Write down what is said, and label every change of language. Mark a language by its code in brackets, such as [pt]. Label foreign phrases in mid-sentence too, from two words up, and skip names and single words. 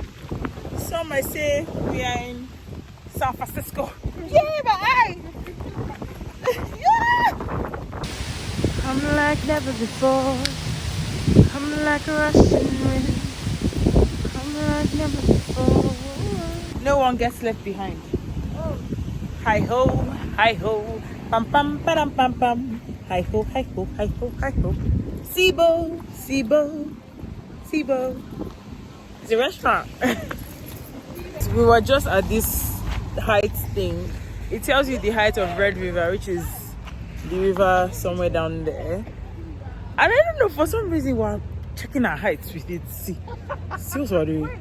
[en] Some might say we are in San Francisco. Yeah, but yeah. I'm like never before. I'm like a Russian wind. I'm like never before. No one gets left behind. Hi ho, pam pam pam pam pam. Hi ho, hi ho, hi ho, hi ho. Sibo, Sibo, Sibo. It's a restaurant. We were just at this height thing. It tells you the height of Red River, which is the river somewhere down there. And I don't know, for some reason we're checking our heights with it. See what we're doing.